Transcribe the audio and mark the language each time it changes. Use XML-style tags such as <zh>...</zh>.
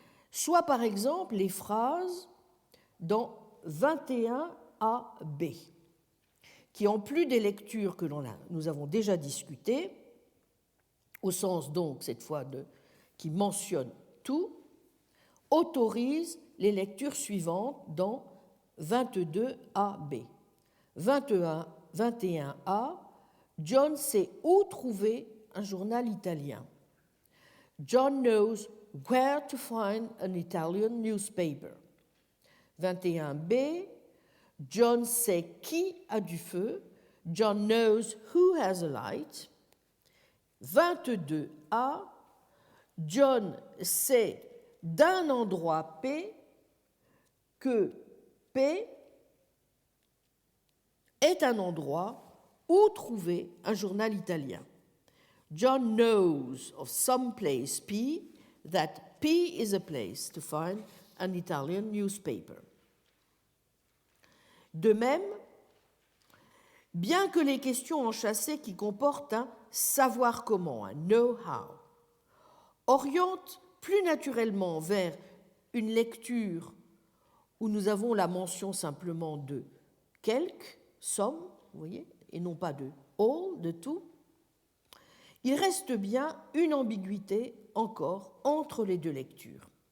<fr>Soit par exemple les phrases dans 21AB, qui en plus des lectures que nous avons déjà discutées, au sens donc cette fois qui mentionne tout, autorisent les lectures suivantes dans 22AB. 21A, John sait où trouver un journal italien.</fr> <en>John knows where to find an Italian newspaper.</en> <fr>21B, John sait qui a du feu.</fr> <en>John knows who has a light.</en> <fr>22a, John sait d'un endroit P que P est un endroit où trouver un journal italien.</fr> <en>John knows of some place P that P is a place to find an Italian newspaper.</en> <fr>De même, bien que les questions enchâssées qui comportent un savoir comment, un know-how, orientent plus naturellement vers une lecture où nous avons la mention simplement de quelque, some, vous voyez, et non pas de all, de tout, il reste bien une ambiguïté encore entre les deux lectures.</fr>